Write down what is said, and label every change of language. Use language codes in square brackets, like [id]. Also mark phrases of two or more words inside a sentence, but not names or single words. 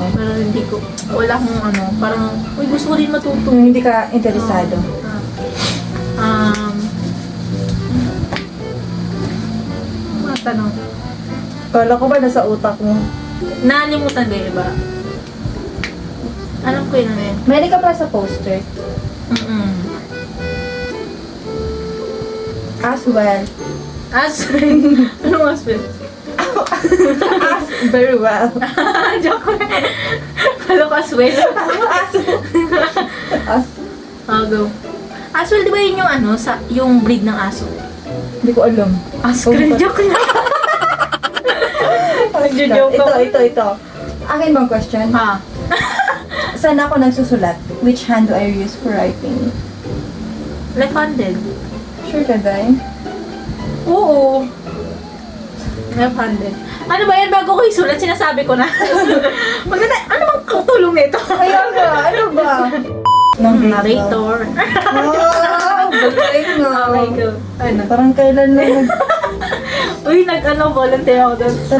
[tl] Pero hindi ko, wala akong ano, parang, uy gusto ko din matuto. Yung hindi ka interesado. Mga tanong. Kala ko ba nasa utak mo? Nalimutan ba yung iba? Alam ko yun ano yun. May ka pala sa poster. [en] As well. [tl] Aspen. Anong aspen? [en] As very well. [tl] Joke ko. Kala ko aswell. As, Go. Aswell, di ba yun yung ano, yung breed ng aso? hindi ko alam. Aswell, joke na. Nagjo-joke ako. Ito. Akin bang question? Ha? Saan ako nagsusulat? [en] Which hand do I use for writing? Left-handed. [tl] Sure ka, Day? Oo. Left-handed. Ano ba yan? Bago ko isulat, sinasabi ko na. Maganda, ano bang katulong nito? Kaya nga, ano ba? Narrator. Wow! Galing nga. Okay, go. Ano? Parang kailan lang Uy, volunteer ako doon sa